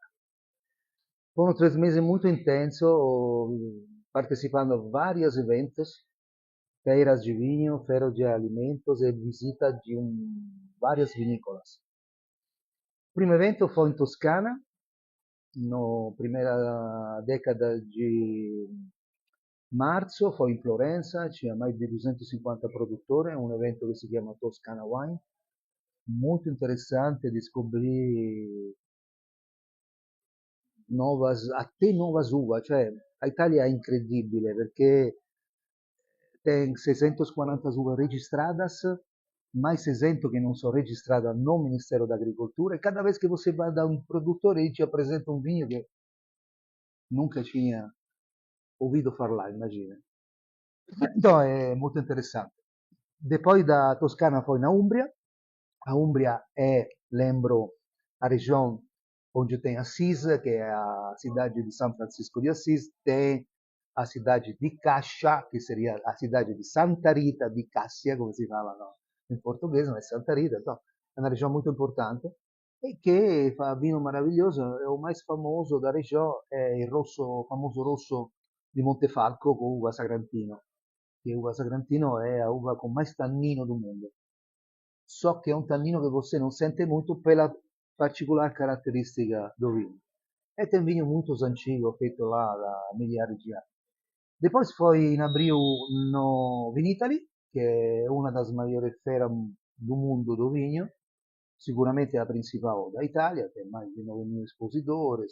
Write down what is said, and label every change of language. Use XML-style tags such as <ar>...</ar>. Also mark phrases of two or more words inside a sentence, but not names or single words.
<pt>Foram 3 meses muito intensos, participando de vários eventos, feiras de vinho, feiras de alimentos e visita de várias vinícolas. O primo evento foi em Toscana, na primeira década de marzo, foi em Florença, tinha mais de 250 produttori,</pt> <it>un evento che si chiama Toscana Wine, molto interessante,</it> <pt>descobri nuovas uvas,</pt> <it>cioè l'Italia è incredibile perché</it> <pt>tem 640 uvas registradas, mais 600 que não são registradas no Ministério da Agricultura, e cada vez que você vai dar um produtor, ele te apresenta um vinho que nunca tinha ouvido falar, imagina. Então é muito interessante. Depois da Toscana foi na Umbria. A Umbria é, lembro, a região onde tem Assis, que é a cidade de São Francisco de Assis, tem a cidade de Cascia, que seria a cidade de Santa Rita di Cassia,</pt> <it>come si fala in portoghese, ma è Santa Rita,</it> <pt>então,</pt> <it>è una regione molto importante e che fa vino meraviglioso.</it> <pt>O mais famoso da região</pt> <it>è il rosso, famoso rosso di Montefalco con uva Sagrantino, che uva Sagrantino è</it> <pt>a uva con mais tannino do mundo.</pt> <it>So che è un tannino che</it> <pt>você não sente muito pela particular caratteristica do vinho. E tem vinho muito antigo, feito lá da milhares de anos. Depois foi em abril no Vinitaly, que é uma das maiores feiras do mundo do vinho, sicuramente a principal da Itália, tem mais de 9.000 expositores.</pt>